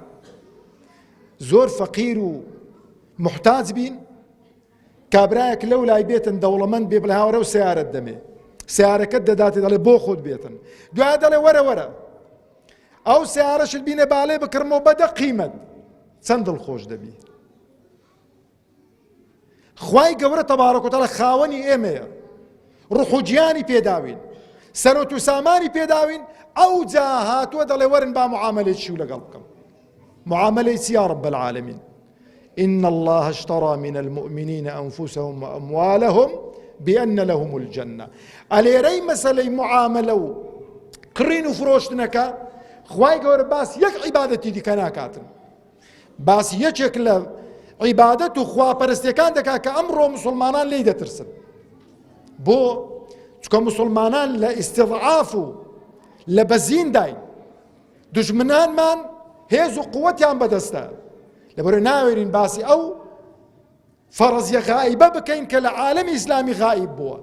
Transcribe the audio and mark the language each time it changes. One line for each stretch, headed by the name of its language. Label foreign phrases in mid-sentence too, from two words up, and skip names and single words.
Central Kurdish: زۆر فەقیر و محتاج بین، کابرایەک لەو لای بێتن دەوڵەمەند بێ بڵێ هاوڕێ و سیارەت دەمێ، سیارەکەت دەداتێ دەڵێ بۆ خۆت بێتن، دوای دەڵێ وەرە وەرە ئەو سیارەشت بینێ باڵێ بکڕمەوە بەدە قیمەت، چەند دڵخۆش دەبی. خوای گەورە تەبارەک و تەعالا خاوەنی ئێمەیە، ڕوح و گیانی پێداوین، سەرۆت و سامانی پێداوین، ئەو جا هاتووە دەڵێ وەرن با معاملەیەکی و لەگەڵ بکەم. معاملەی چی
Arabic: یا رب العالمین؟ إن الله اشترى من المؤمنين أنفسهم وأموالهم بأن لهم الجنة.
Central Kurdish: ئەلێرەی مەسەلەی معاملە و کڕین و فرۆشتنەکە خوای گەورە باس یەک عیبادەتی دیکە ناکاتن، باس یەکێک لە عیبادەت و خواپەرستیەکان دەکات کە ئەمڕۆ موسڵمانان لێی دەترسن. بۆ؟ چکە موسڵمانان لە ئیستیضعاف و لە بەزین داین، دوژمنانمان هێز و قووەتیان بەدەستە، لەبەرەوەی ناوێرین باسی ئەو فەرەزیە غائیبە بکەین کە لە عالەمی ئیسلامی غائیب بووە.